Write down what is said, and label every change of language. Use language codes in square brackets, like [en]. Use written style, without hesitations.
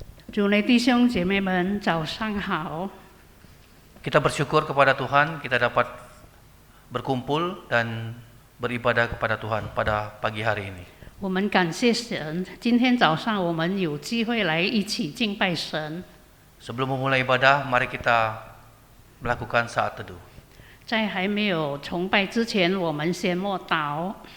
[zh] 主内弟兄姐妹们，早上好！ [id] Kita bersyukur kepada Tuhan, kita dapat berkumpul dan beribadah kepada Tuhan pada pagi hari ini. [zh] 我们感谢神，今天早上我们有机会来一起敬拜神。 [id] Sebelum memulai ibadah, mari kita melakukan saat teduh. [zh] 在还没有崇拜之前，我们先默祷。